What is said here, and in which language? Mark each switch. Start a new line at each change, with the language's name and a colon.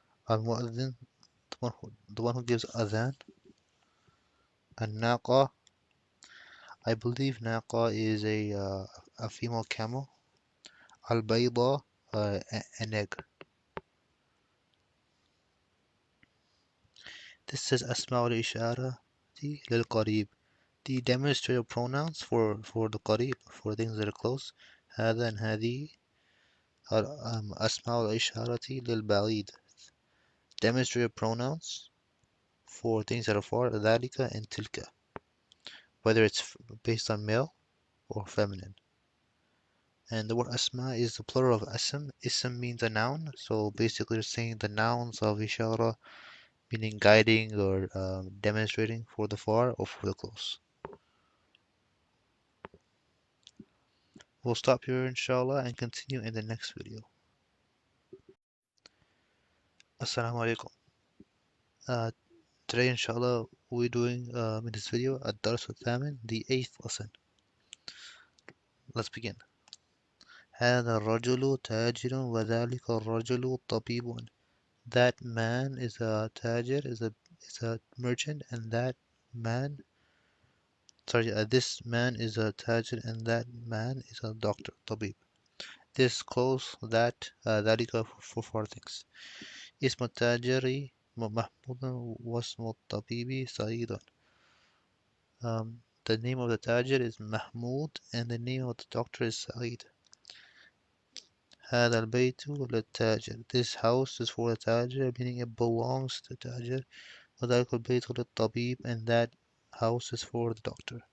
English: المؤذن the one who gives adhan. الناقة I believe ناقة is a female camel. البيضة an egg. This is
Arabic: أسماء الإشارة للقريب.
English: The demonstrative pronouns for the قريب for things that are close.
Arabic: هذا and هذه. أسماء الإشارة للبعيد.
English: Demonstrative pronouns for things that are far.
Arabic: ذلك and تلك.
English: Whether it's based on male or feminine. And the word asma is the plural of asm. Ism means a noun, so basically you're saying the nouns of ishara, meaning guiding or demonstrating for the far or for the close. We'll stop here inshallah and continue in the next video. Assalamu alaikum. Today inshallah we're doing in this video
Arabic: الدرس الثامن,
English: the 8th lesson. Let's begin.
Arabic: هذا الرجل تاجر وذلك الرجل طبيب.
English: That man is a tajir, is a merchant, and that man, this man is a tajir, and that man is a doctor, tabib. This close that ذلك for four things.
Arabic: اسم التاجر محمود واسم الطبيب سعيد.
English: The name of the tajir is Mahmud, and the name of the doctor is Sa'id.
Arabic: هذا البيت للتاجر.
English: This house is for the tajir, meaning it belongs to the tajir.
Arabic: وذلك البيت للطبيب,
English: and that house is for the doctor.